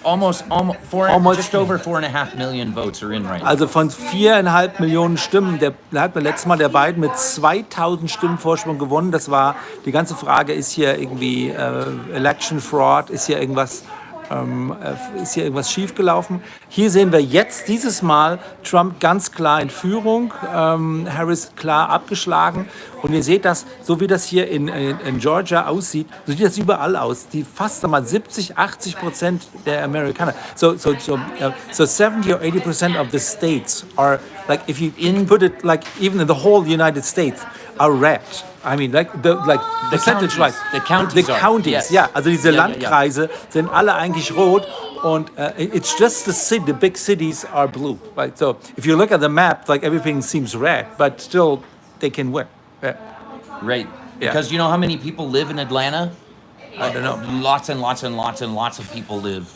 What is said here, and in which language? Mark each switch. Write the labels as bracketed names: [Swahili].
[English] Almost just over 4.5 million votes are in right now. [German] Also von 4,5 Millionen Stimmen, da hat man letztes Mal der Biden mit 2.000 Stimmen Vorsprung gewonnen. Das war die ganze Frage, ist hier irgendwie Election Fraud, ist hier irgendwas ist hier irgendwas schiefgelaufen. Hier sehen wir jetzt dieses Mal Trump ganz klar in Führung, Harris klar abgeschlagen. Und ihr seht das, so wie das hier in Georgia aussieht, so sieht das überall aus. Die fast einmal 70-80% der Amerikaner. [English] So 70 or 80% of the states are, like, if you put it, like, even in the whole United States, are red. I mean, like the percentage, like the counties, the counties, yes. [German] ja, also diese Ja, ja, ja. Landkreise sind alle eigentlich rot und [English] it's just the big cities are blue. Like, so, if you look at the map, like everything seems red, but still they can win. Yeah. Right. Yeah. Because you know how many people live in Atlanta? I don't know. Lots and lots and lots and lots of people live